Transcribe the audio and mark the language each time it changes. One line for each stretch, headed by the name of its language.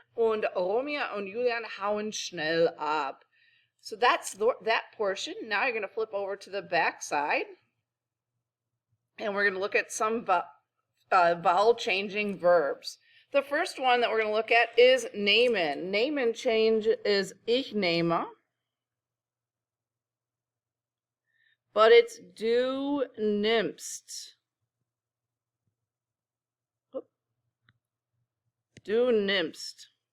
German: Und Romea und Julian hauen schnell ab.
English: So that's that portion. Now you're going to flip over to the back side. And we're going to look at some vowel changing verbs. The first one that we're going to look at is nehmen. Nehmen change is
German: ich nehme.
English: But it's
German: du nimmst. Du nimmst.